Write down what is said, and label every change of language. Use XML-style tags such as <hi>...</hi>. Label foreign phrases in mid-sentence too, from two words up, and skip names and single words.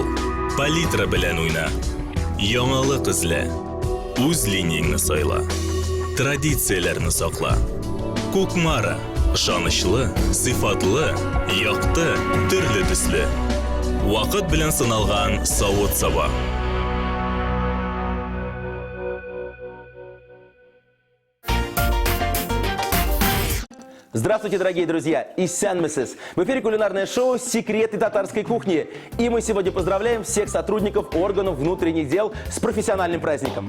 <uz>Palitra bilan o'yna. Yangilik izla. O'z liniyangni sayla. Traditsiyalarni saqla. Ko'kmara, ishonchli, sifatli, yoqti, turli tusli. Vaqt bilan sinalgan sovut sava.</uz> <ru>Здравствуйте, дорогие друзья!</ru> <tt>Исянмысыз!</tt> <ru>В эфире кулинарное шоу «Секреты татарской кухни». И мы сегодня поздравляем всех сотрудников органов внутренних дел с профессиональным праздником.</ru>